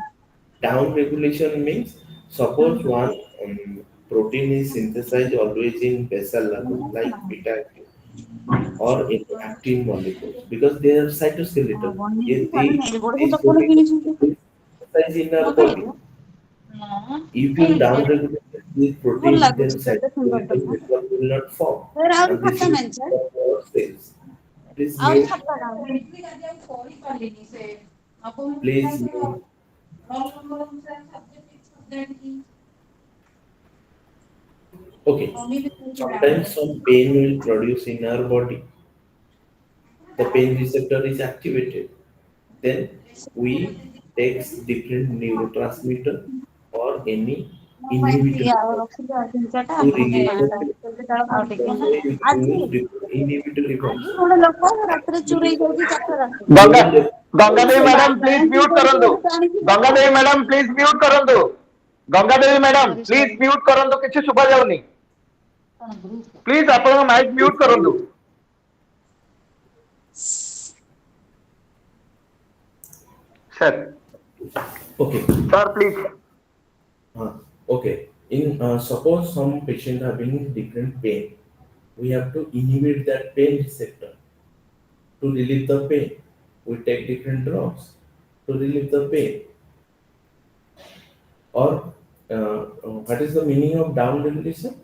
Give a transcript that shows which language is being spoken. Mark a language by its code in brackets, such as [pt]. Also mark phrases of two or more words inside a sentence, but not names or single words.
[en] down regulation means suppose one protein is synthesized always in basal level like beta actin or in actin molecules because they are cytoskeletal. Yet these [or] चप्पल [en] proteins किनी are synthesized in our body. If you down regulate these [or] ଭଲ [en] proteins, then [or] ଲାଗୁଛି କେତେ ସୁନ୍ଦର [en] cytoskeletal [or] ଦେଖ [en] network will not form, [or] ଫେର ଆହୁରି [en] and this [or] ଖଟା [en] will [or] ମେଞ୍ଚେ [en] disturb our cells. Please [or] ଆହୁରି [en] mute. [or] ଖଟା [en] Please mute. Okay. Sometimes some pain will produce in our body. The pain receptor is activated. Then we take different neurotransmitter or any inhibitor [or] ରଖିଦିଅ [en] to relieve the pain. [or] ଆଉ ଟିକେ [en] That's [or] ନା [en] why we [or] ଆଜି [en] use different inhibitory [or] ଆଜି [en] drugs. [or] ଗୋଟେ ଲୋକ ରାତିରେ ଚୁରେଇ [en] Inhibitory [or] ଦଉଛି [en] drugs [or] 4ଟା ରାତିରେ ଗଙ୍ଗା [en] during the [or] ଗଙ୍ଗାଦେବୀ ସେ [en] madam please [or] ବ୍ୟାଙ୍କ ମ୍ୟୁଟ କରିକି କରନ୍ତୁ। ଗୋଟେ ଆଣିକି ଦେଲା ଗଙ୍ଗାଦେବୀ [en] madam please mute [or] କରନ୍ତୁ। ଗଙ୍ଗାଦେବୀ ମ୍ୟାଡାମ [en] Sorry, ପ୍ଲିଜ sorry. [or] ମ୍ୟୁଟ କରନ୍ତୁ, କିଛି ଶୁଭା ଯାଉନି। ପ୍ଲିଜ ଆପଣଙ୍କ [en] mic mute [or] କରନ୍ତୁ ସାର୍। [en] okay. sir please. Okay. In suppose some patient having different pain, we have to inhibit that pain receptor to relieve the pain. We take different drugs to relieve the pain. Or what is the meaning of down regulation?